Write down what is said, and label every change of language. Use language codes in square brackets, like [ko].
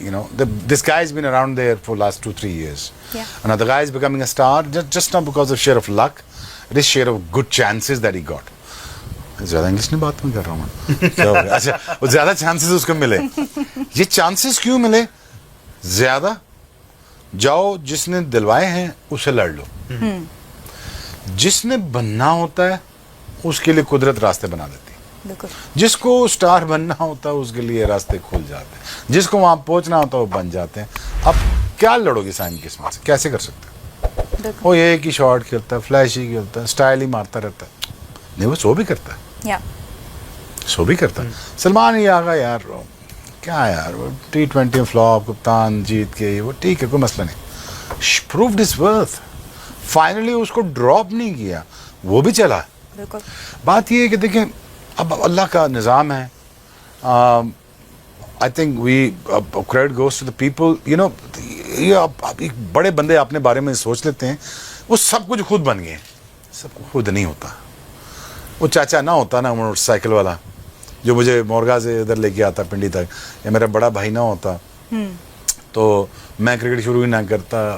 [en] You know, this guy's been around there for last 2-3 years. Yeah. And now the guy is becoming a star just not because of share of luck. It is share of good chances that he got. [ur] زیادہ English نہیں بات میں کر رہا ہوں. اچھا, وہ زیادہ چانسز اس کو ملے. یہ چانسز کیوں ملے زیادہ؟ جاؤ جس نے دلوائے ہیں اسے لڑ لو. جس نے بننا ہوتا ہے اس کے لیے قدرت راستے بنا دیتی ہے. جس کو سٹار بننا ہوتا ہے اس کے لیے راستے کھل جاتے ہیں. جس کو وہاں پہنچنا ہوتا ہے وہ بن جاتے ہیں. اب کیا لڑو گے سائم قسمت سے؟ کیسے کر سکتے ہیں؟ وہ ایک ہی شاٹ کھیلتا ہے, فلیش ہی کھیلتا ہے, اسٹائل ہی مارتا رہتا ہے. نہیں, وہ سو بھی کرتا ہے, سو بھی کرتا ہے. سلمان ہی آگا یار, کیا یار وہ T20 فلاپ, کپتان جیت کے, وہ ٹھیک ہے, کوئی مسئلہ نہیں. [en] Proved his worth. [ur] فائنلی اس کو ڈراپ نہیں کیا, وہ بھی چلا. بات یہ ہے کہ دیکھیں اب اللہ کا نظام ہے. [en] I think we credit goes to the people. You know, [ur] یہ بڑے بندے اپنے بارے میں سوچ لیتے ہیں وہ سب کچھ خود بن گئے. سب کو خود نہیں ہوتا. وہ چاچا نہ ہوتا نا موٹر سائیکل والا جو مجھے مورگا سے ادھر لے کے آتا پنڈی تک, یا میرا بڑا بھائی نہ ہوتا تو میں کرکٹ شروع ہی نہ کرتا.